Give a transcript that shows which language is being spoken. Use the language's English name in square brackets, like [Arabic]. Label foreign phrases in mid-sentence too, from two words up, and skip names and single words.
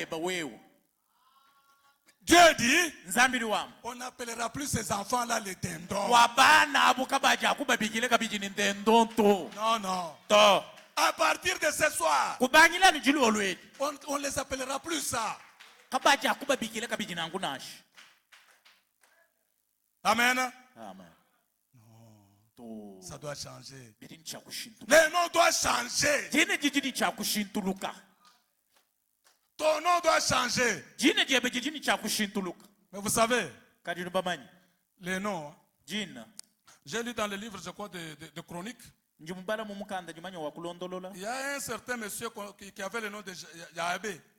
[French] Dieu dit, on n'appellera plus ces enfants-là les dindons. Non, non. À partir de ce soir, on ne les appellera plus ça. [Luba-Lulua] kabaja kubabikile kabidi nangu nashi. [French] Amen. Amen. Ça doit changer. Le nom doit changer. Ton nom doit changer. Mais vous savez, les noms, j'ai lu dans le livre, je crois, de Chroniques, il y a un certain monsieur qui avait le nom de Yahabé.